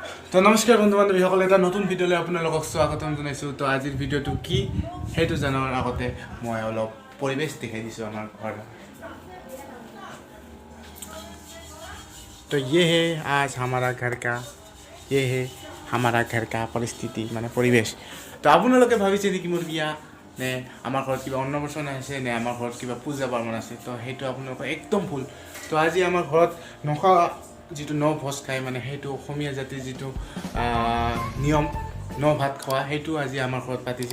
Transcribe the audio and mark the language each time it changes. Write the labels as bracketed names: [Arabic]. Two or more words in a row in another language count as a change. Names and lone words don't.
[Assamese] তো নমস্কাৰ বন্ধু বান্ধৱীসকল, এটা নতুন ভিডিঅ'লৈ আপোনালোকক স্বাগতম জনাইছোঁ। তো আজিৰ ভিডিঅ'টো কি সেইটো জনাৰ আগতে মই অলপ পৰিৱেশ দেখাই দিছোঁ আমাৰ ঘৰ। [Hindi] तो ये है आज हमारा घर का परिस्थिति [Assamese] মানে পৰিৱেশ। তো আপোনালোকে ভাবিছে নেকি মোৰ বিয়া নে আমাৰ ঘৰত কিবা অন্নপ্ৰসন্ন আছে নে আমাৰ ঘৰত কিবা পূজা পাৰ্বণ আছে? তো সেইটো আপোনালোকৰ একদম ভুল। তো আজি আমাৰ ঘৰত নখা যিটো ন ভোজ খায় মানে সেইটো অসমীয়া জাতিৰ যিটো নিয়ম ন ভাত খোৱা সেইটো আজি আমাৰ ঘৰত পাতিছে।